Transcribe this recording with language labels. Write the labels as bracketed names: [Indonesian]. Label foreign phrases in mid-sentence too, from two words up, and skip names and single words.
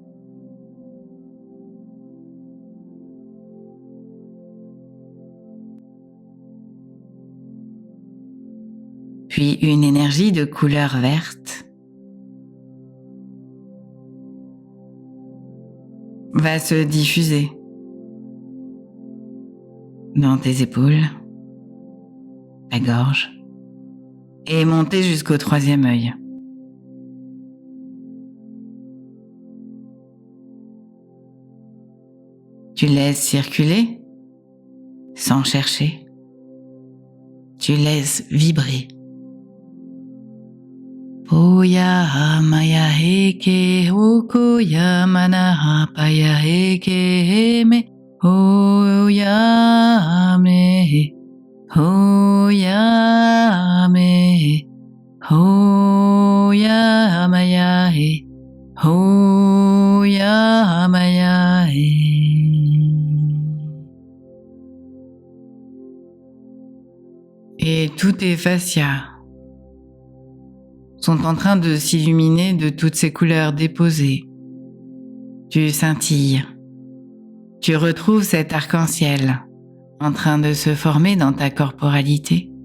[French] Puis une énergie de couleur verte va se diffuser dans tes épaules, ta gorge, et monter jusqu'au troisième œil. Tu laisses circuler sans chercher. Tu laisses vibrer. Oya maya heke okoya manaha paya heke me oya me oya me oya maya he oya maya he. Et tous tes fascias sont en train de s'illuminer de toutes ces couleurs déposées. Tu scintilles. Tu retrouves cet arc-en-ciel en train de se former dans ta corporalité.